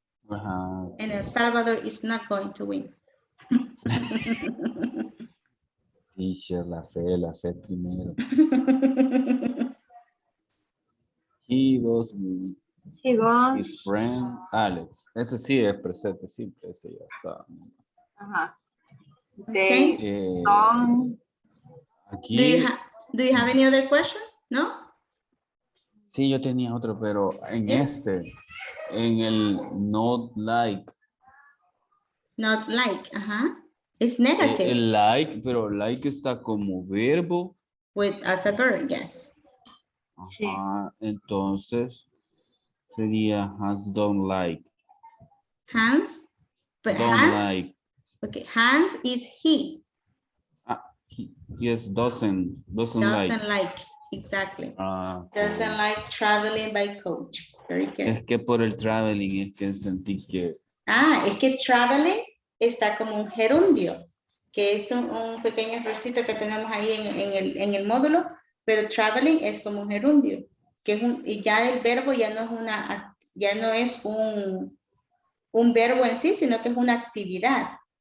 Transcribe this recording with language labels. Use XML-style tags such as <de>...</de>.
<en>Ajá. And El Salvador is not going to win.</en> <es>Teacher, la fe primero.</es> <en>He was with his friend Alex.</en> <es>Ese sí es presente simple, ese ya está. Ajá.</es> <en>Okay.</en> <es>Aquí.</es> <en>Do you have any other question? No?</en> <es>Sí, yo tenía otro, pero en en el not like.</es> <en>Not like, ajá. It's negative.</en> <es>El like, pero like está como verbo.</es> <en>As a verb, yes.</en> <es>Ajá, entonces sería has don't like.</es> <en>Hans, but Don't Hans, like. okay, Hans is he. Yes, doesn't like. Exactly. Okay. Doesn't like traveling by coach. Very good.</en> <es>Es que por el traveling es que sentí que... Es que traveling está como un gerundio, que es un pequeño ejercicio que tenemos ahí en el módulo, pero traveling es como un gerundio, que es y ya el verbo ya no es un verbo en sí, sino que es una actividad.</es>